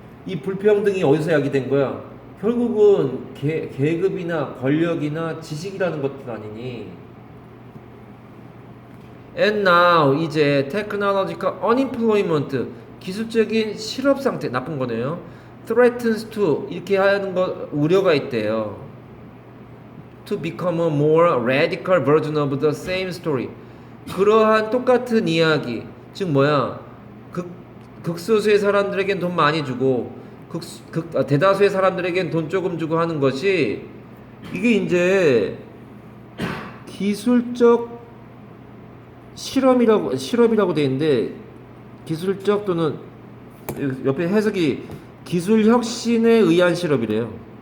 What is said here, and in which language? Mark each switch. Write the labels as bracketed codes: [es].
[ko] 이 불평등이 어디서 야기된 거야? 결국은 계급이나 권력이나 지식이라는 것들 아니니. [en] And now [ko] 이제 [en] technological unemployment [ko] 기술적인 실업 상태 나쁜 거네요. [en] threatens to [ko] 이렇게 하는 거 우려가 있대요. [en] to become a more radical version of the same story. [ko] 그러한 똑같은 이야기, 즉 뭐야? 극소수의 사람들에겐 돈 많이 주고 대다수의 사람들에겐 돈 조금 주고 하는 것이 이게 이제 기술적 실험이라고 돼 있는데 기술적 또는 옆에 해석이 기술 혁신에 의한 실험이래요.